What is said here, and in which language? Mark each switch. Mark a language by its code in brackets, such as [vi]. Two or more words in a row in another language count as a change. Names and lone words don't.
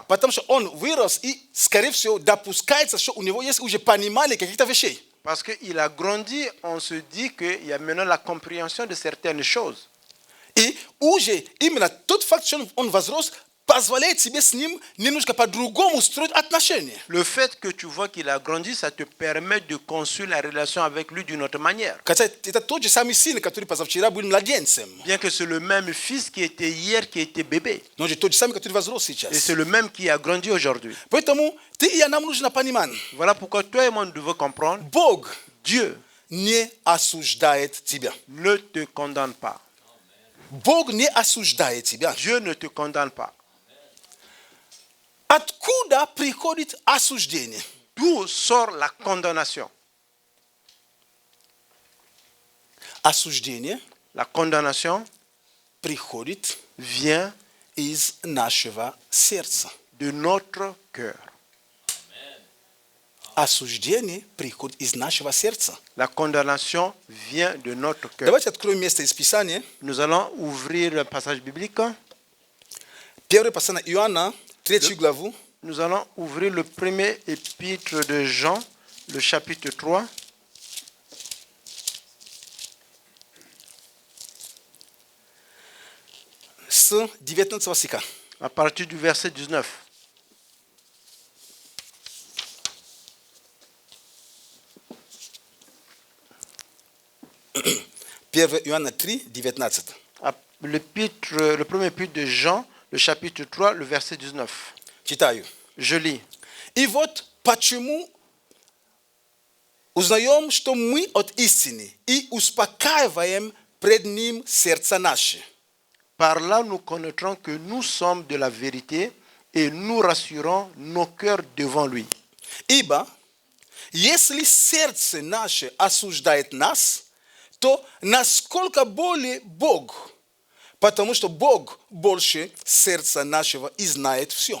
[ru] Потому что он вырос и, скорее всего, допускается, что у него есть уже понимание каких-то вещей. [fr] Parce qu'il a grandi, on se dit qu'il y a maintenant la compréhension de certaines choses. [ru] И уже именно тот факт, что он возрос, позволяет себе с ним немножко по-другому строить отношения. [fr] Le fait que tu vois qu'il a grandi, ça te permet de construire la relation avec lui d'une autre manière. [ru] Хотя это тот же самый сын, который позавчера был младенцем. [fr] Bien que c'est le même fils qui était hier, qui était bébé. [ru] Но же тот же самый, который возрос [fr] Et [ru] сейчас. [fr] c'est le même qui a grandi aujourd'hui. [ru] Поэтому ты и я нам нужно понимать. [fr] Voilà pourquoi toi et moi nous devons comprendre. [ru] Бог [fr] Dieu [ru] не осуждает тебя. [fr] ne te condamne pas. [ru] Бог не осуждает тебя. [fr] Dieu ne te condamne pas. [ru] Откуда приходит осуждение? [fr] D'où sort la condamnation? [ru] Осуждение [fr] La condamnation [ru] приходит [fr] vient [ru] из нашего сердца. [fr] de notre cœur. [ru] Осуждение приходит из нашего сердца. [fr] La condamnation vient de notre cœur. [ru] Давайте откроем место из Писания. [fr] Nous allons ouvrir le passage biblique. [ru] Первое послание Иоанна, 3 главу. [fr] Nous allons ouvrir le premier épître de Jean, le chapitre 3. [ru] С 19 стиха. [fr] À partir du verset 19. [ru] Первое Иоанна 3, 19. [fr] Le premier épître de Jean, le chapitre 3, le verset 19. [ru] Читаю. [fr] Je lis. [ru] И вот почему узнаем, что мы от истины и успокаиваем пред ним сердца наши. [fr] Par là, nous connaîtrons que nous sommes de la vérité et nous rassurons nos cœurs devant lui. [ru] Ибо если сердце наше осуждает нас, то насколько более Бог, потому что Бог больше сердца нашего и знает все.